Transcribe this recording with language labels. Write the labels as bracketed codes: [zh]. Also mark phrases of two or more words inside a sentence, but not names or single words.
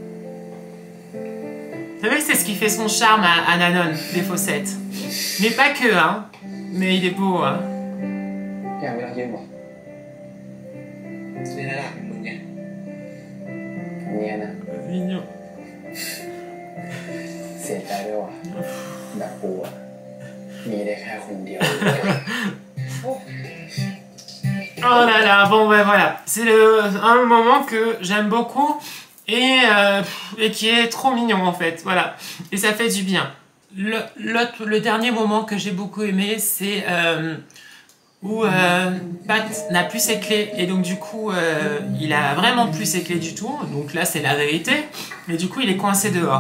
[fr] Vous savez que c'est ce qui fait son charme à Nanon, les faussettes. Mais pas que, hein. Mais il est beau, hein. Mignon. [th] เสียใจด้วยว่ะแบบกูอ่ะมีได้แค่คนเดียว [fr] Oh là là, bon ben voilà, c'est un moment que j'aime beaucoup et qui est trop mignon en fait, voilà, et ça fait du bien. Le dernier moment que j'ai beaucoup aimé, c'est où Pat n'a plus ses clés et donc du coup il a vraiment plus ses clés du tout, donc là c'est la vérité, et du coup il est coincé dehors.